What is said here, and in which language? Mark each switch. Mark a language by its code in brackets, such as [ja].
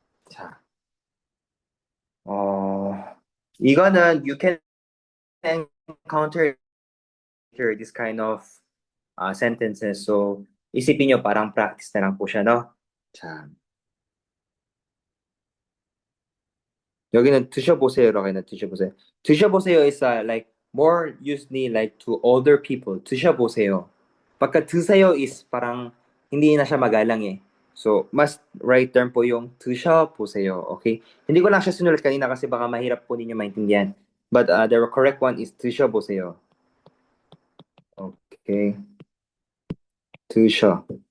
[ko] 자, 이거는 [en] you can encounter this kind of sentences. [tl] So, isipin nyo parang practice na lang po siya, no? [ko] 자, 여기는 드셔보세요라고 했나 드셔보세요. [en] 드셔보세요 is like more usually like to older people. [ko] 드셔보세요. [tl] Pagka 드세요 is parang hindi na siya magalang eh. So, mas right term po yung 드셔보세요. Okay? Hindi ko lang siya sinulat kanina kasi baka mahirap po ninyo maintindihan. [en] But the correct one is [tl] 드셔보세요. [ko] Okay. 드셔.